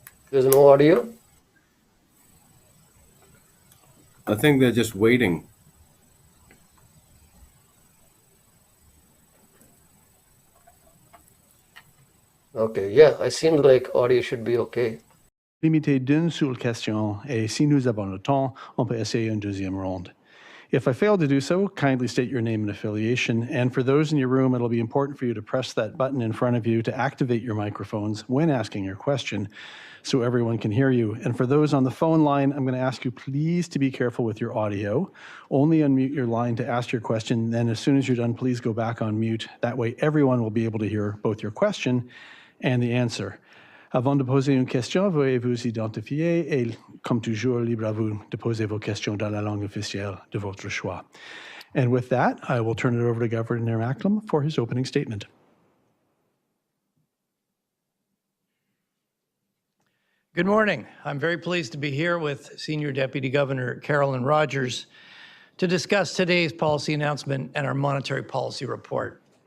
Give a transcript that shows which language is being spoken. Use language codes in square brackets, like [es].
[en] There's no audio. I think they're just waiting. Okay, yeah, I seem like audio should be okay. [fr] Limité d'une seule question, et si nous avons le temps, on peut essayer une deuxième ronde. [en] If I fail to do so, kindly state your name and affiliation. And for those in your room, it'll be important for you to press that button in front of you to activate your microphones when asking your question so everyone can hear you. And for those on the phone line, I'm going to ask you please to be careful with your audio. Only unmute your line to ask your question. Then as soon as you're done, please go back on mute. That way everyone will be able to hear both your question and the answer. [fr] Avant de poser une question, veuillez vous identifier et, comme toujours, libre à vous de poser vos questions dans la langue officielle de votre choix. [en] And with that, I will turn it over to Governor Macklem for his opening statement. Good morning. I'm very pleased to be here with Senior Deputy Governor Carolyn Rogers to discuss today's policy announcement and our monetary policy report.